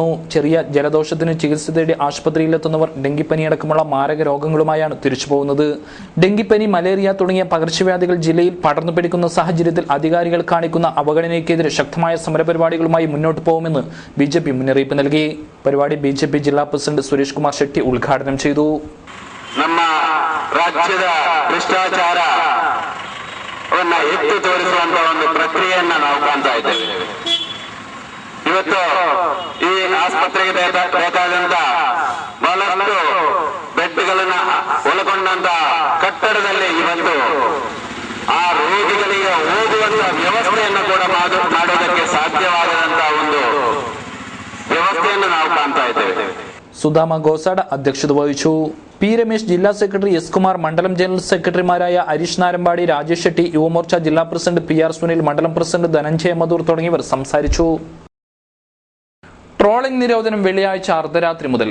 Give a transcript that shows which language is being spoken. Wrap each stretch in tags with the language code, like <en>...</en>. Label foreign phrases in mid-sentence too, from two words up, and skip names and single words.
<ml>ചെറിയ ജലദോഷത്തിന് ചികിത്സ തേടി ആശുപത്രിയിലെത്തുന്നവർ ഡെങ്കിപ്പനി അടക്കമുള്ള മാരക രോഗങ്ങളുമായാണ് തിരിച്ചു പോകുന്നത്. ഡെങ്കിപ്പനി, മലേറിയ തുടങ്ങിയ പകർച്ചവ്യാധികൾ ജില്ലയിൽ പടർന്നു പിടിക്കുന്ന സാഹചര്യത്തിൽ അധികാരികൾ കാണിക്കുന്ന അവഗണനയ്ക്കെതിരെ ശക്തമായ സമരപരിപാടികളുമായി മുന്നോട്ട് പോകുമെന്ന് BJP മുന്നറിയിപ്പ് നൽകി.</ml> <kn>ಪರಿವಾಡಿ BJP ಜಿಲ್ಲಾ ಪ್ರೆಸಿಡೆಂಟ್ ಸುರೇಶ್ ಕುಮಾರ್ ಶೆಟ್ಟಿ ಉದ್ಘಾಟನೆ ചെയ്തു. ನಮ್ಮ ರಾಜ್ಯದ ಭ್ರಷ್ಟಾಚಾರವನ್ನ ಎತ್ತಿ ತೋರಿಸುವಂತಹ ಒಂದು ಪ್ರಕ್ರಿಯೆಯನ್ನ ನಾವು ಕಾಣ್ತಾ ಇದ್ದೇವೆ. ಇವತ್ತು ಈ ಆಸ್ಪತ್ರೆಗೆ ಬೇಕಾದಂತ ಬಹಳಷ್ಟು ಬೆಡ್ಗಳನ್ನ ಒಳಗೊಂಡಂತ ಕಟ್ಟಡದಲ್ಲಿ ಇವತ್ತು ಆ ರೋಗಿಗಳಿಗೆ ಓದುವಂತ ವ್ಯವಸ್ಥೆಯನ್ನು ಕೂಡ ಮಾಡೋದಕ್ಕೆ ಸಾಧ್ಯವಾಗದಂತಹ ಒಂದು ವ್ಯವಸ್ಥೆಯನ್ನು ನಾವು ಕಾಣ್ತಾ ಇದ್ದೇವೆ.</kn> <ml>സുധാമ ഗോസാഡ അധ്യക്ഷത വഹിച്ചു. P. രമേശ് ജില്ലാ സെക്രട്ടറി, S. കുമാർ മണ്ഡലം ജനറൽ സെക്രട്ടറിമാരായ ഹരീഷ് നാരമ്പാടി, രാജേഷ് ഷെട്ടി, യുവമോർച്ച ജില്ലാ പ്രസിഡന്റ് PR സുനിൽ, മണ്ഡലം പ്രസിഡന്റ് ധനഞ്ജയ മധൂർ തുടങ്ങിയവർ സംസാരിച്ചു. ട്രോളിംഗ് നിരോധനം വെള്ളിയാഴ്ച അർദ്ധരാത്രി മുതൽ.</ml>